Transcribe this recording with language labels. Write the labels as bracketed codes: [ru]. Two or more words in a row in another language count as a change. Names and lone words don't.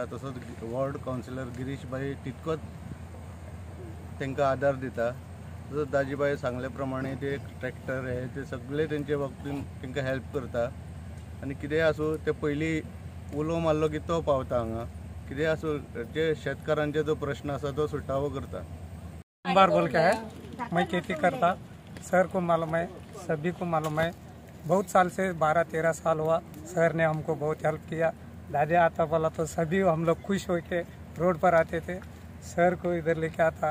[kok] तसोच वॉर्ड कावन्सिलर गिरीशबाई तितकोच तांकां आदार दिता. तसोच दाजीबाई सांगले प्रमाणे ते ट्रॅक्टर हे ते सगळे तेंचे बाबतीन तांकां हेल्प करता. आनी कितेंय आसूं ते पयलीं उलो मारलो की तो पावता हांगा. कितेंय आसूं जे शेतकारांचे जो प्रश्न आसा तो सुटावो करता. [hi] बार बोल के है मैं खेती करता. सर को मालूम है, सभी को मालूम है. बहुत साल से 12-13 साल हुआ. सर ने हमको बहुत हेल्प किया. दादी आता बोला तो सभी हम लोग खुश होके रोड पर आते थे. सर को इधर लेके आता.